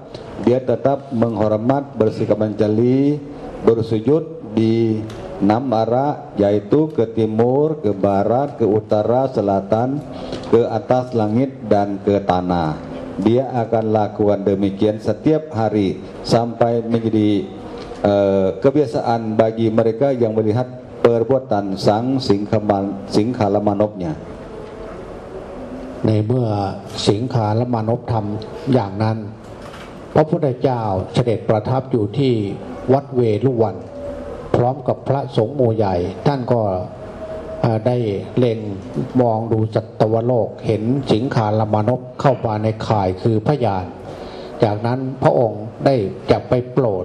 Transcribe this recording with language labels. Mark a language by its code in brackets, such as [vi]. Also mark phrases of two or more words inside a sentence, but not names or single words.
[id] Dia tetap menghormat, bersikap ancali, bersujud di 6 arah, yaitu ke timur, ke barat, ke utara, selatan, ke atas langit, dan ke tanah. Dia akan lakukan demikian setiap hari sampai menjadi kebiasaan bagi mereka yang melihat perbuatan sang Singhalamanopnya. [th] ในเมื่อสิงขารมานพทำอย่างนั้นพระพุทธเจ้าเสด็จประทับอยู่ที่วัดเวลุวันพร้อมกับพระสงฆ์หมู่ใหญ่ท่านก็ได้เล็งมองดูสัตวโลกเห็นสิงขารมานพเข้ามาในข่ายคือพยาน จากนั้นพระองค์ได้จะไปโปรด